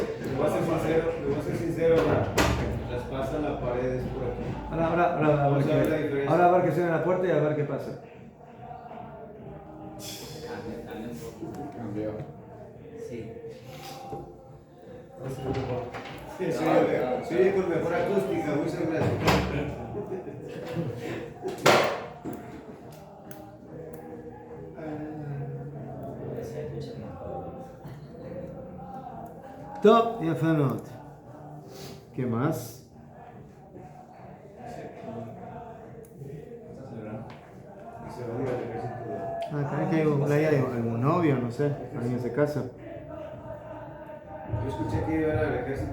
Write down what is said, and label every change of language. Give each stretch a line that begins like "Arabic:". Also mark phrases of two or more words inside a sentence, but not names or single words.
Spanish: le voy a ser sincero, las pasa la pared es por aquí. Ahora a ver que cierren la puerta y a ver qué pasa. Cambió. Sí. Soy con mejor acústica, muchas gracias.
Hebrew: טוב, יפה מאוד.
Spanish: ¿Qué más? También que hay algún novio, no sé, alguien se casa. Yo escuché que iban al ejército.